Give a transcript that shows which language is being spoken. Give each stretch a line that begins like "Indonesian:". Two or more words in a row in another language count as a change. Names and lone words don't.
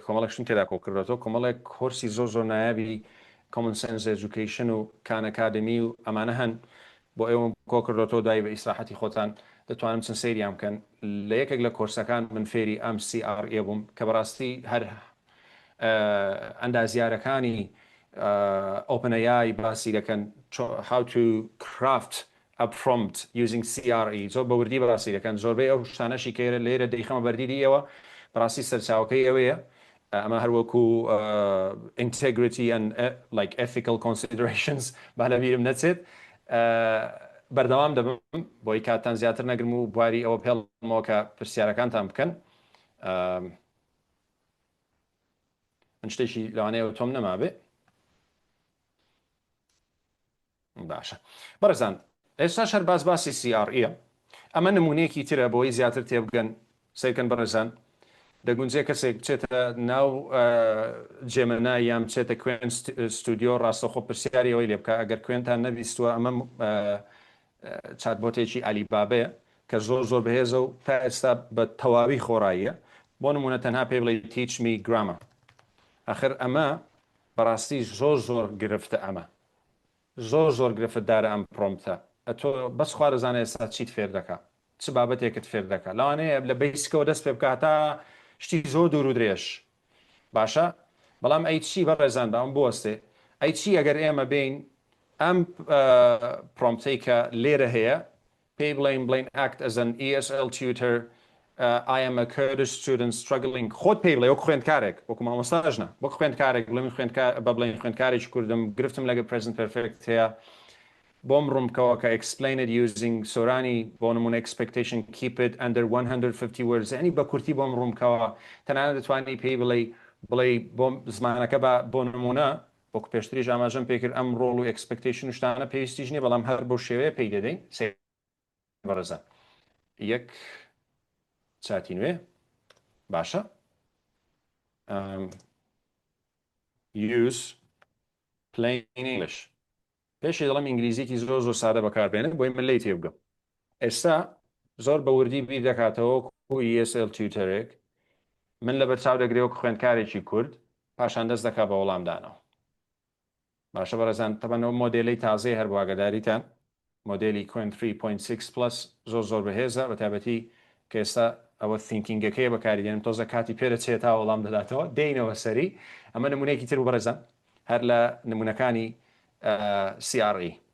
Central Kurdish: کۆمەڵێکشتم تێدا کۆ کردێتەوە کۆمەڵێک کۆرسی زۆر نایابی Common Sense Education و کان ئەکادمی و ئەمانە هەن بۆ ئێوە کۆ کردێتەوە دوای بە ئیسراحەتی خۆتان دەتوانم چەند سەیریان بکەن لە یەکێک لە کۆرسەکان من فێری ئەم CRE بووم کە بەڕاستی هەر ئەندازیارەکانی OpenAI باسی دەکەن
English: how to craft a prompt using CRE
Central Kurdish: زۆر بەوردی باسی دەکەن زۆربەی ئەو شتانەشی کێرە لێرە دەیخەمە بەردیدی ئێوە بەڕاستی سەرچاوەکەی ئەوەیە ئەمە هەروەکو
English: integrity and like ethical considerations
Central Kurdish: با لە بیرم نەچێت بەردەوام دەبم بۆی کاتان زیاتر نەگرم و بواری ئەوە پێڵمەوە کە پرسیارەکانتان بکەن من شتێکی لەوانەیە تۆم نەمابێ باشە بەڕێزان ئێستا شەر باسی CRE ئەمە نمونەیەکی ترە بۆی زیاتر تێبگەن سیرکەن بەڕێزان دەگونجێ کەسێک بچێتە ناو جێمەنای یان بچێتە کوێن ستودیۆ ڕاستەخۆ پرسیاری ئەوەی لێ بکە ئەگەر کوێنتان نەبیستووە ئەمە چاتبۆتێکی ئالیبابەیە کە زۆر بەهێزە و تا ئێستا بە تەواوی خۆڕاییە بۆ نمونە تەنها پێ بڵێ
English: teach me grammar
Central Kurdish: ئاخر ئەمە بەڕاستی زۆر گرفتە ئەمە زۆر گرفتدارە ئەم پرۆمپتە ئەتۆ بەس خوا دەزانێت ئێستا چیت فێر دەکا چ بابەتێکت فێر دەکات لەوانەیە لە بیسکەوە دەست پێ بکات تا شتی زۆر دوور و درێژ باشە بەڵام ئەی چی بەڕێزان ئەم بوەستێ ئەی چی ئەگەر ئێمە بین ئەم پرۆمپتەی کە لێرە هەیە پێی بڵین
English: act as an ESL tutor I am a Kurdish student struggling
Central Kurdish: خۆت پێی بڵێ وەکو خوێندکارێک وەکو مامۆستاژنە وەکو خوێندکارێک بڵێ خوێندکارێکی کوردم گرفتم لەگە
English: present perfect
Central Kurdish: هەیە بۆم ڕوومکەوە کە
English: explain it using
Central Kurdish: سۆرانی بۆ نمونە expectation
English: keep it under 150 words
Central Kurdish: ئەنی بە کورتی بۆم ڕوومکەوە تەنانەت دەتوانی پێی بڵێ بۆم زمانەکە بۆ نمونە وەکو پێشتریش ئاماژەم پێکرد ئەم ڕۆڵ و expectation شتانە پێویستیش نیە بەڵام هەر بۆ شێوەیە پێی دەدەین بەڕێزان یەک چاتی نوێ باشە
English: use plain English
Central Kurdish: پێشی دەڵم ئینگلیزیکی زۆر سادە بەکاربێنن بۆی من لی تێبگەم ئێستا زۆر بە وردی بیر دەکاتەوە و ESL تویتەرێک من لە بەرچاو دەگرێەوە خوێندکارێکی کورد پاشان دەست دەکا بە وەڵامدانەوە باشە بەڕێزان تەبەنەوە مۆدێلی تازەی هەر بواگەداریتان مۆدێلی کوێن 3.6+ زۆر بەهێزە بە تایبەتی کە ئێستا ئەوە تینکینگەکەی بەکاریدێنم تۆزە کاتی پێدەچێت تا وەڵام دەداتەوە دێینەوە سەری ئەمە نمونەیەکی تر بەڕێزان هەر لە نمونەکانی CRE